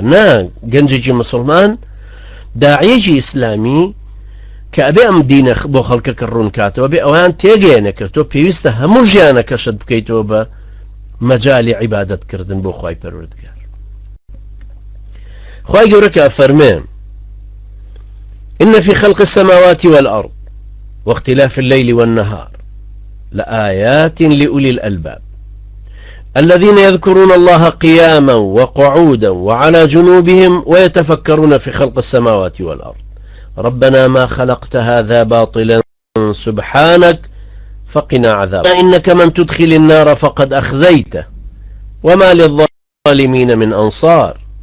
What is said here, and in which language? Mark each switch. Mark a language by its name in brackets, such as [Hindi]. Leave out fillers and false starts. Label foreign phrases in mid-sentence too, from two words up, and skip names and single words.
[Central Kurdish] نا گەنجێکی مسلمان داعیەکی ئیسلامی کە ئەبێ ئەم دینە بۆ خەڵکەکە ڕوون کاتەوە بێ ئەویان تێگەیەنە کرد تۆ پێویستە هەموو ژیانەکەشت بکەیتەوە بە مەجالی عیبادەتکردن بۆ خوای پەروەردگار. خوای گەورە کە فەرمێ [Arabic] إن في خلق السماوات والأرض واختلاف الليل والنهار لآيات لأولي الألباب الذين يذكرون الله قياما وقعودا وعلى جنوبهم ويتفكرون في خلق السماوات والأرض ربنا ما خلقت هذا باطلا سبحانك فقنا عذاب إنك من تدخل النار فقد أخزيته وما للظالمين من أنصار